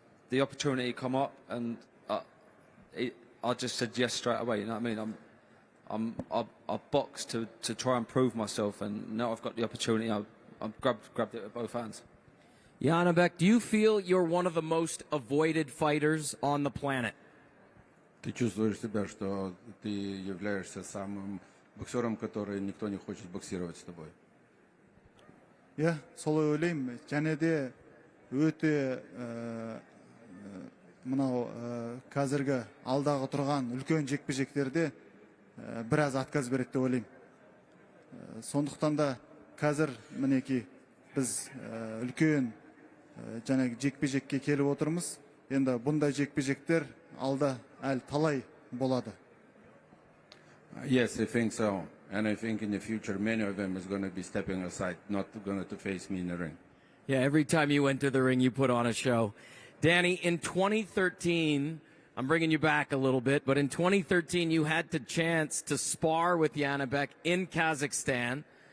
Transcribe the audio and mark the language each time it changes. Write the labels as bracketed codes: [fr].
[en] The opportunity come up, and I just said yes straight away. You know what I mean? I boxed to try and prove myself, and now I've got the opportunity. I've grabbed it with both hands. Janibek, do you feel you're one of the most avoided fighters on the planet? [ru] Ты чувствуешь себя, что ты являешься самым боксером, который никто не хочет боксировать с тобой? [kk] иә солай ойлаймын. Және де өте мынау қазіргі алдағы тұрған үлкен жекпе-жектерде біраз отказ береді деп ойлаймын. Сондықтан да қазір мінекей біз үлкен жаңағы жекпе-жекке келіп отырмыз. Енді бұндай жекпе-жектер алда әлі талай болады. [en] Yes, I think so. And I think in the future many of them is going to be stepping aside, not going to face me in the ring. Yeah, every time you went to the ring, you put on a show. Danny, in 2013, I'm bringing you back a little bit, but in 2013, you had the chance to spar with Janibek in Kazakhstan.